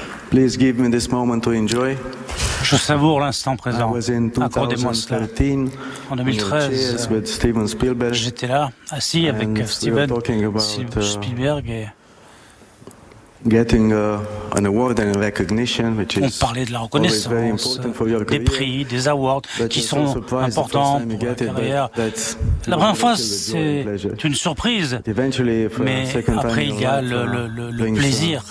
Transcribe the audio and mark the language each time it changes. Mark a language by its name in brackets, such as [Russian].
[English] Please give me this moment to enjoy. [French] Je savoure l'instant présent. Accordez-moi cela. En 2013, j'étais là, assis avec Steven Spielberg et... [English] Getting an award and recognition, which [French] on parlait de la reconnaissance, [English] career, [French] des prix, des awards qui sont importants pour la carrière. La première fois, c'est une surprise, mais après, il y a le plaisir.